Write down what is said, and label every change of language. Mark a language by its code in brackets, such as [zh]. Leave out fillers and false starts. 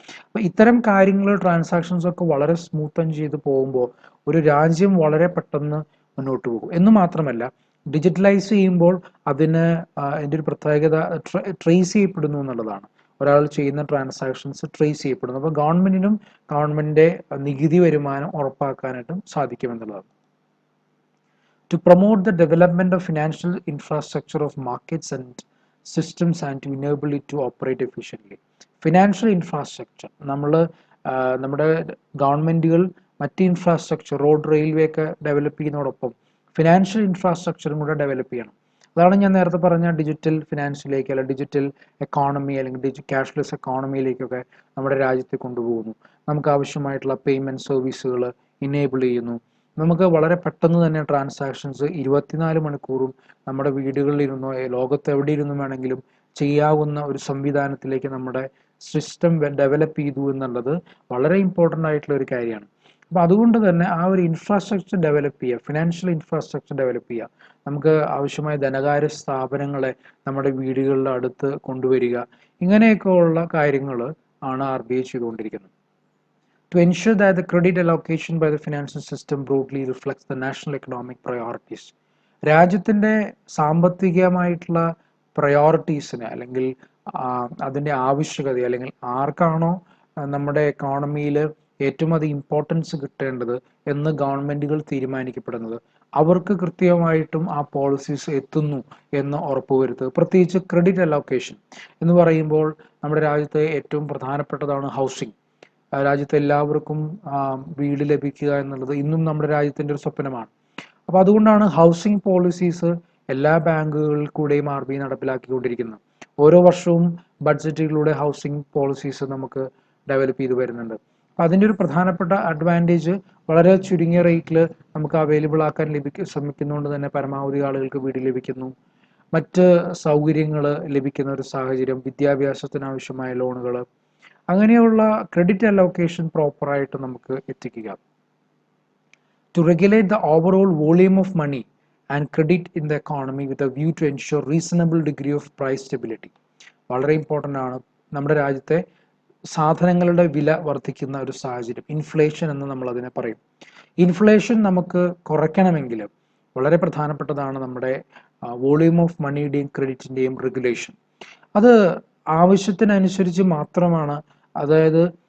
[ml] അപ്പോൾ ഇത്തരം കാര്യങ്ങൾ ട്രാൻസാക്ഷൻസ് ഒക്കെ വളരെ സ്മൂത്തൻ ചെയ്ത് പോകുമ്പോൾ ഒരു രാജ്യം വളരെ പെട്ടെന്ന് മുന്നോട്ട് പോകും. എന്ന് മാത്രമല്ല ഡിജിറ്റലൈസ് ചെയ്യുമ്പോൾ അതിന് അതിൻ്റെ ഒരു പ്രത്യേകത ട്രേസ് ചെയ്യപ്പെടുന്നു എന്നുള്ളതാണ്. ഒരാൾ ചെയ്യുന്ന ട്രാൻസാക്ഷൻസ് ട്രേസ് ചെയ്യപ്പെടുന്നു. അപ്പോൾ ഗവൺമെൻറ്റിനും ഗവൺമെൻറ്റിൻ്റെ നികുതി വരുമാനം ഉറപ്പാക്കാനായിട്ടും സാധിക്കുമെന്നുള്ളതാണ്. [en] To promote the development of financial infrastructure of markets and systems and to enable it to operate efficiently. [ml] Financial infrastructure നമ്മുടെ ഗവൺമെൻറ്റുകൾ മറ്റ് ഇൻഫ്രാസ്ട്രക്ചർ, റോഡ്, റെയിൽവേ ഒക്കെ ഡെവലപ്പ് ചെയ്യുന്നതോടൊപ്പം ഫിനാൻഷ്യൽ ഇൻഫ്രാസ്ട്രക്ചറും കൂടെ ഡെവലപ്പ് ചെയ്യണം. അതാണ് ഞാൻ നേരത്തെ പറഞ്ഞ ഡിജിറ്റൽ ഫിനാൻസിലേക്ക്, അല്ലെങ്കിൽ ഡിജിറ്റൽ എക്കോണമി, അല്ലെങ്കിൽ ക്യാഷ്ലെസ് എക്കോണമിയിലേക്കൊക്കെ നമ്മുടെ രാജ്യത്തെ കൊണ്ടുപോകുന്നു. നമുക്ക് ആവശ്യമായിട്ടുള്ള പേയ്മെൻറ്റ് സർവീസുകൾ ഇനേബിൾ ചെയ്യുന്നു. നമുക്ക് വളരെ പെട്ടെന്ന് തന്നെ ട്രാൻസാക്ഷൻസ് 24 മണിക്കൂറും നമ്മുടെ വീടുകളിലിരുന്നോ ലോകത്ത് എവിടെ ഇരുന്നും വേണമെങ്കിലും ചെയ്യാവുന്ന ഒരു സംവിധാനത്തിലേക്ക് നമ്മുടെ സിസ്റ്റം ഡെവലപ്പ് ചെയ്തു എന്നുള്ളത് വളരെ ഇമ്പോർട്ടൻ്റ് ആയിട്ടുള്ള ഒരു കാര്യമാണ്. അപ്പോൾ അതുകൊണ്ട് തന്നെ ആ ഒരു ഇൻഫ്രാസ്ട്രക്ചർ ഡെവലപ്പ് ചെയ്യുക, ഫിനാൻഷ്യൽ ഇൻഫ്രാസ്ട്രക്ചർ ഡെവലപ്പ് ചെയ്യുക, നമുക്ക് ആവശ്യമായ ധനകാര്യ സ്ഥാപനങ്ങളെ നമ്മുടെ വീടുകളുടെ അടുത്ത് കൊണ്ടുവരിക, ഇങ്ങനെയൊക്കെ ഉള്ള കാര്യങ്ങൾ ആണ് RBI ചെയ്തുകൊണ്ടിരിക്കുന്നത്. [en] To ensure that the credit allocation by the financial system broadly reflects the national economic priorities. [ml] രാജ്യത്തിൻ്റെ സാമ്പത്തികമായിട്ടുള്ള പ്രയോറിറ്റീസിന്, അല്ലെങ്കിൽ അതിൻ്റെ ആവശ്യകത, അല്ലെങ്കിൽ ആർക്കാണോ നമ്മുടെ എക്കോണമിയിൽ ഏറ്റവും അധികം ഇമ്പോർട്ടൻസ് കിട്ടേണ്ടത് എന്ന് ഗവൺമെൻറ്റുകൾ തീരുമാനിക്കപ്പെടുന്നത്, അവർക്ക് കൃത്യമായിട്ടും ആ പോളിസീസ് എത്തുന്നു എന്ന് ഉറപ്പുവരുത്തുക. പ്രത്യേകിച്ച് ക്രെഡിറ്റ് അലോക്കേഷൻ എന്ന് പറയുമ്പോൾ നമ്മുടെ രാജ്യത്തെ ഏറ്റവും പ്രധാനപ്പെട്ടതാണ് ഹൗസിംഗ്. രാജ്യത്തെ എല്ലാവർക്കും വീട് ലഭിക്കുക എന്നുള്ളത് ഇന്നും നമ്മുടെ രാജ്യത്തിൻ്റെ ഒരു സ്വപ്നമാണ്. അപ്പോൾ അതുകൊണ്ടാണ് ഹൗസിംഗ് പോളിസീസ് എല്ലാ ബാങ്കുകളിൽ കൂടെയും RBI നടപ്പിലാക്കിക്കൊണ്ടിരിക്കുന്നത്. ഓരോ വർഷവും ബഡ്ജറ്റുകളിലൂടെ ഹൗസിംഗ് പോളിസീസ് നമുക്ക് ഡെവലപ്പ് ചെയ്ത് വരുന്നുണ്ട്. അപ്പോൾ അതിൻ്റെ ഒരു പ്രധാനപ്പെട്ട അഡ്വാൻറ്റേജ് വളരെ ചുരുങ്ങിയ റേറ്റിൽ നമുക്ക് അവൈലബിൾ ആക്കാൻ ശ്രമിക്കുന്നതുകൊണ്ട് തന്നെ പരമാവധി ആളുകൾക്ക് വീട് ലഭിക്കുന്നു, മറ്റ് സൗകര്യങ്ങൾ ലഭിക്കുന്ന ഒരു സാഹചര്യം, വിദ്യാഭ്യാസത്തിന് ആവശ്യമായ ലോണുകൾ, അങ്ങനെയുള്ള ക്രെഡിറ്റ് അലോക്കേഷൻ പ്രോപ്പറായിട്ട് നമുക്ക് എത്തിക്കുക. [en] To regulate the overall volume of money and credit in the economy with a view to ensure reasonable degree of price stability. [ml] വളരെ ഇമ്പോർട്ടൻ്റ് ആണ്. നമ്മുടെ രാജ്യത്തെ സാധനങ്ങളുടെ വില വർദ്ധിക്കുന്ന ഒരു സാഹചര്യം, ഇൻഫ്ലേഷൻ എന്ന് നമ്മൾ അതിനെ പറയും. ഇൻഫ്ലേഷൻ നമുക്ക് കുറയ്ക്കണമെങ്കിൽ വളരെ പ്രധാനപ്പെട്ടതാണ് നമ്മുടെ വോളിയൂം ഓഫ് മണിയുടെയും ക്രെഡിറ്റിൻ്റെയും റെഗുലേഷൻ. അത് ആവശ്യത്തിനനുസരിച്ച് മാത്രമാണ്, അതായത്